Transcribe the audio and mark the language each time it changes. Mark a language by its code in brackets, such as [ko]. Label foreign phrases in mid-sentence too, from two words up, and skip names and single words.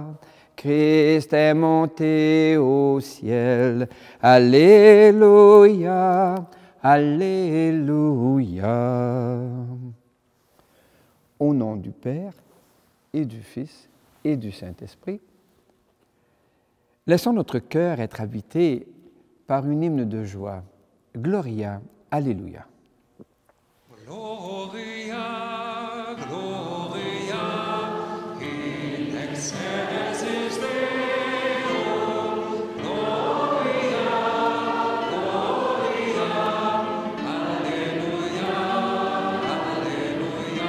[fr] Christ est monté au ciel, alléluia, alléluia. Au nom du Père et du Fils et du Saint-Esprit, laissons notre cœur être habité par une hymne de joie. [la] Gloria, alléluia. Gloria, Gloria, in excelsis Deo. Gloria, Gloria, Alleluia, Alleluia.